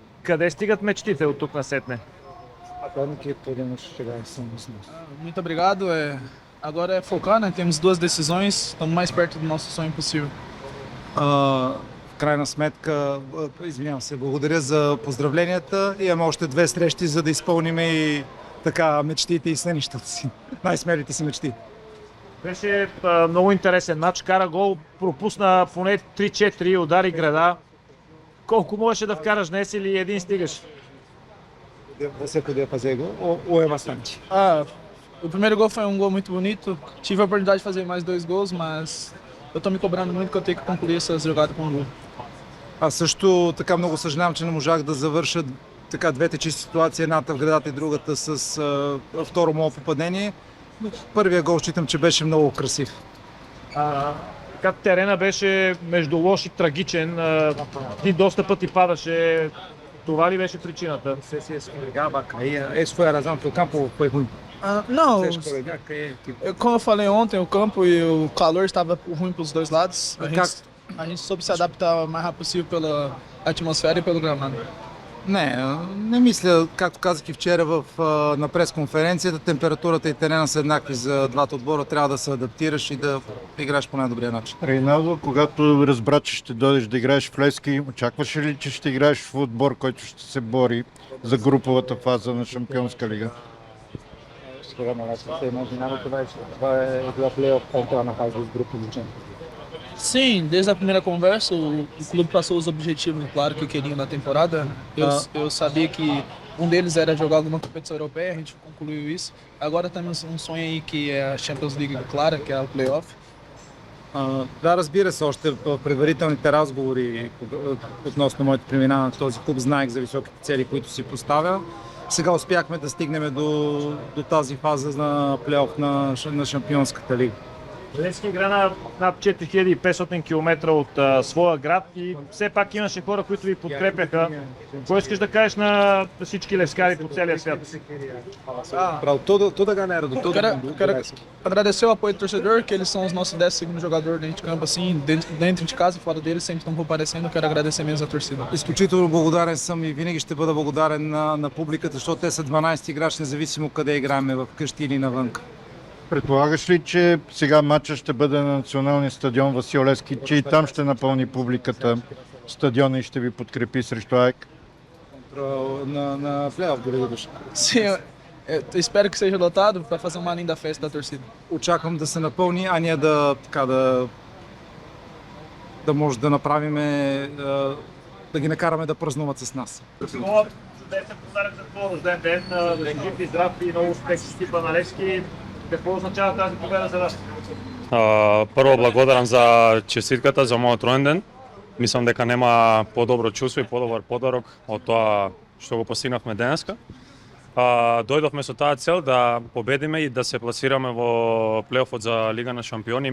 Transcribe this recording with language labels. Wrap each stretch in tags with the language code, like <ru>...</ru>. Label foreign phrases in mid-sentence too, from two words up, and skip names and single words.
<bg>Къде стигат мечтите от тук насетне?</bg> <pt>Muito obrigado. Agora é focar, né? Temos 2 decisões, estamos mais perto do nosso sonho possível.</pt> <bg>В крайна сметка, извинявам се, благодаря за поздравленията. Имаме още 2 срещи, за да изпълним и така мечтите и сънищата си. Най-смелите си мечти. Беше много интересен матч, кара гол, пропусна поне 3-4, удари града. Колко можеше да вкараш днес или един стигаш?</bg> <pt>Você poder fazer gol ou é bastante? O primeiro gol foi um gol muito bonito. Tive a oportunidade de fazer mais 2 gols, mas eu tô me cobrando muito que eu tenho que concluir essas jogadas com um gol.</pt> <bg>Аз също така много съжалявам, че не можах да завърша така двете чисти ситуации, едната в градата и другата с второ мое попадение. Първия гол считам, че беше много красив. Така терена беше между лош и трагичен. Ти доста пъти падаше. Това ли беше причината?</bg> <pt>Esse foi a razão que o campo foi ruim. Não, Você escorregar, como eu falei ontem, o campo e o calor estava ruim para os 2 lados. A gente soube se adaptar o mais rápido possível pela atmosfera e pelo gramado.</pt> <bg>Не мисля, както казах и вчера на пресконференцията, температурата и терена са еднакви за двата отбора, трябва да се адаптираш и да играеш по най-добрия начин. Рейналдо, когато разбра, че ще дойдеш да играеш в Левски, очакваше ли, че ще играеш в отбор, който ще се бори за груповата фаза на Шампионска лига?</bg> <pt>Sim, desde a primeira conversa, o clube passou os objetivos claros que queriam na temporada. Eu sabia que um deles era jogar alguma competição europeia, a gente concluiu isso. Agora temos um sonho aí que é a Champions League clara, que é o playoff.</pt> <bg>Да, разбира се, още в предварителните разговори относно моето преминаване в този клуб знаех за високите цели, които си поставя. Сега успяхме да стигнем до тази фаза на плейоф на Шампионската лига. Левски игра на над 4500 км от своя град и все пак имаше хора, които ви подкрепяха. Какво искаш да кажеш на всички левскари по целия свят?</bg> <pt>Para toda a galera do todo mundo. Quero agradecer o apoio do torcedor, que eles são os nossos 10º jogadores dentro de campo, assim, dentro de casa e fora deles, sempre estão comparecendo. Quero agradecer mesmo a torcida.</pt> <bg>Изключително благодарен съм и винаги ще бъда благодарен на публиката, защото те са 12 играч, независимо къде играем, в къщи или навън. Предполагаш ли, че сега матчът ще бъде на националния стадион Васил Левски, че и там ще напълни публиката стадиона и ще ви подкрепи срещу АЕК? На плейоф дори да дошли.</bg> <pt>Sim, eu espero que seja lotado para fazer uma linda festa da torcida.</pt> <bg>Очаквам да се напълни, а ние да може да направим, да ги накараме да празнуват с нас. Чудесен подарък за твоя рожден ден, да си жив и здрав и много успех с екипа на Левски. Какво означава тази победа за вас?</bg> <mk>Прво благодарам за честитката за мојот ројен ден. Мислам дека нема подобро чувство и подобар подарок од тоа што го постигнавме денеска. Дојдовме со таа цел да победиме и да се пласираме во плейофот за Лига на шампиони.</mk>